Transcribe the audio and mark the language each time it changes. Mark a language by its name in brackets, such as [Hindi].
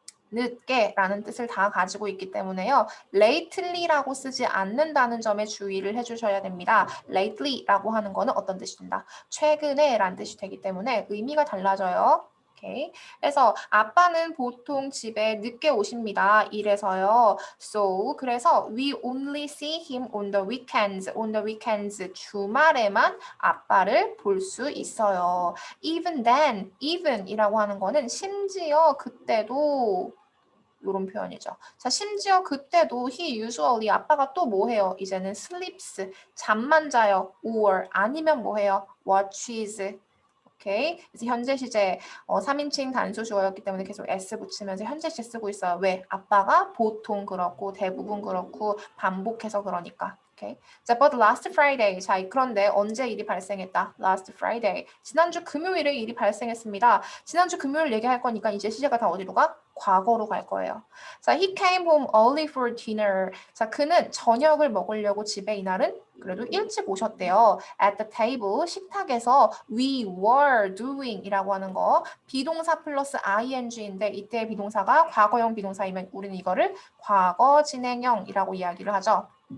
[Korean] 늦게라는 뜻을 다 가지고 있기 때문에요. lately라고 쓰지 않는다는 점에 주의를 해주셔야 됩니다. lately라고 하는 거는 어떤 뜻이 된다? 최근에라는 뜻이 되기 때문에 의미가 달라져요. 오케이. 그래서 아빠는 보통 집에 늦게 오십니다. 이래서요. [English] So [Korean] 그래서 [English] we only see him on the weekends. On the weekends [Korean] 주말에만 아빠를 볼 수 있어요. [English] Even then, [Korean] even이라고 하는 거는 심지어 그때도 이런 표현이죠. 자, 심지어 그때도 [English] he usually [Korean] 아빠가 또 뭐 해요? 이제는 sleeps 잠만 자요. or 아니면 뭐 해요? watches 오케이. 그래서 현재 시제 3인칭 단수 주어였기 때문에 계속 s 붙이면서 현재 시 쓰고 있어요. 왜? 아빠가 보통 그렇고 대부분 그렇고 반복해서 그러니까. [English] 오케이. 자, but last Friday. [Korean] 자, 그런데 언제 일이 발생했다? [English] Last Friday. [Korean] 지난주 금요일에 일이 발생했습니다. 지난주 금요일 얘기할 거니까 이제 시제가 다 어디로 가? 과거로 갈 거예요. [English] 자, he came home early for dinner. [Korean] 자, 그는 저녁을 먹으려고 집에 이날은 그래도 일찍 오셨대요. At the table, 식탁에서 [English] we were doing [Korean] 이라고 하는 거 비동사 플러스 ing인데 이때 비동사가 과거형 비동사이면 우리는 이거를 과거 진행형이라고 이야기를 하죠.